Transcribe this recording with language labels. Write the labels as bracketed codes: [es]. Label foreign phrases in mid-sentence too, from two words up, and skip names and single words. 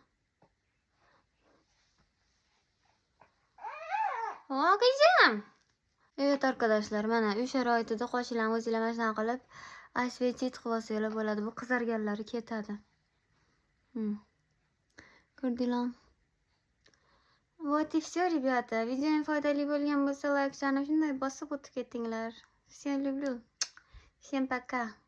[uz] Qizim. [tr] Evet arkadaşlar, [uz] mana uy sharoitida qoshlarni o'zingizlar mana shunday qilib осветить qilib olsanglar bo'ladi. Bu qizarganlari ketadi. Ko'rdinglar? [ru] Вот и все, ребята. [uz] Видео foydali bo'lgan bo'lsa, like, shunday bosib o'tib ketinglar. [ru] Всем люблю. Всем пока.